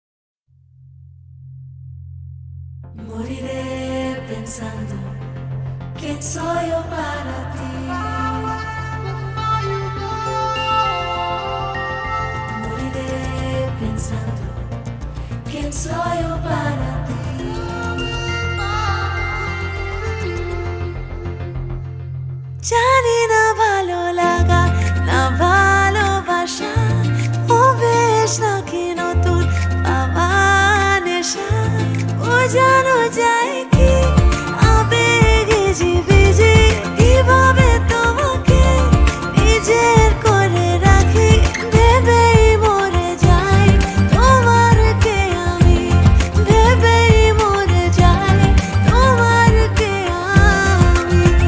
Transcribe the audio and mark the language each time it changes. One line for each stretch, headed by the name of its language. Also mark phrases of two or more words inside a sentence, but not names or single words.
Spanish: Moriré pensando ¿Quién soy yo para ti? Moriré pensando. ¿Quién soy yo para ti?
Bangla: জানি না ভালো লাগা না ভালোবাসা ও বেশ নাকি নতুন পাওয়া নেশা বোঝানো যায় কি আবেগে জীবিজি কিভাবে তোমাকে নিজের করে রাখি ভেবেই মরে যাই তোমার কে আমি ভেবেই মরে যাই তোমার কে আমি